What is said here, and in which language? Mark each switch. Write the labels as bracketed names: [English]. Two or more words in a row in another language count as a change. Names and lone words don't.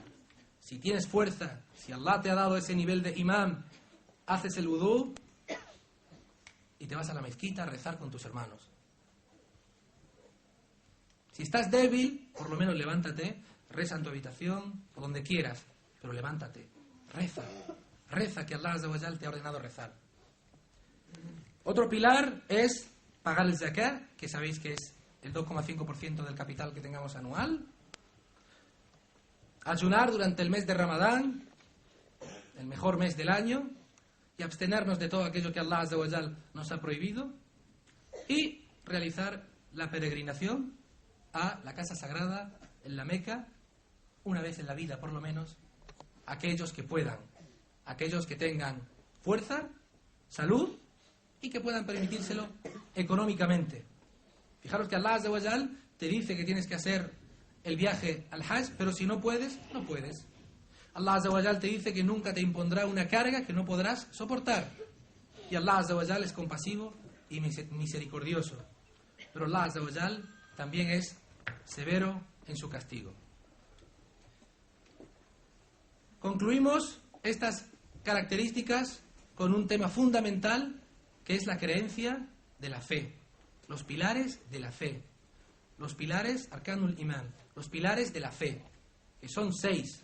[Spanish] Si tienes fuerza, si Allah te ha dado ese nivel de imam, haces el wudú y te vas a la mezquita a rezar con tus hermanos. Si estás débil, por lo menos levántate, reza en tu habitación o donde quieras, pero levántate, reza que Allah [Arabic] عز وجل [Spanish] te ha ordenado rezar. Otro pilar es pagar el zakat, que sabéis que es el 2,5% del capital que tengamos anual. Ayunar durante el mes de Ramadán, el mejor mes del año, y abstenernos de todo aquello que Allah azza wa jal nos ha prohibido, y realizar la peregrinación a la casa sagrada en la Meca una vez en la vida, por lo menos, aquellos que puedan, aquellos que tengan fuerza, salud y que puedan permitírselo económicamente. Fijaros que Allah [Arabic] عز وجل [Spanish] te dice que tienes que hacer el viaje al Hajj, pero si no puedes, no puedes. Allah [Arabic] عز وجل [Spanish] te dice que nunca te impondrá una carga que no podrás soportar. Y Allah [Arabic] عز وجل [Spanish] es compasivo y misericordioso. Pero Allah [Arabic] عز وجل [Spanish] también es severo en su castigo. Concluimos estas características con un tema fundamental, que es la creencia de la fe. Los pilares de la fe. Los pilares, [Arabic] أركان الإيمان, [Spanish] los pilares de la fe, que son 6.